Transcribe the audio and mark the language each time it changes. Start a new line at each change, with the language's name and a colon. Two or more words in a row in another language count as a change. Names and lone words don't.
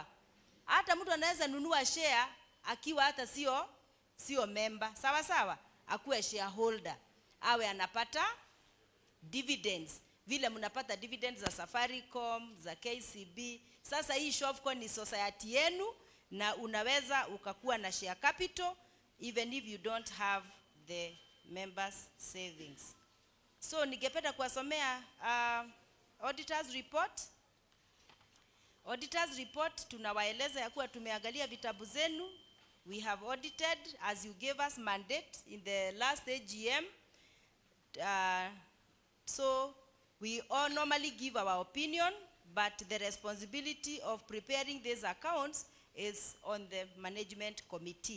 Swahili: Hata mtu anaweza nunua share akiwa hata sio member. Sawa sawa? Akuwe shareholder, awe anapata dividends vile mnapata dividends za Safaricom, za KCB. Sasa hii Shofco ni society yenu, na unaweza ukakuwa na
English: share capital even if you don't have the members savings.
Swahili: So ningependa kuwasomea
English: auditors report. Auditors report
Swahili: tunawaeleza ya kuwa tumeangalia vitabu zenu.
English: We have audited as you gave us mandate in the last AGM. So we all normally give our opinion, but the responsibility of preparing these accounts is on the management committee.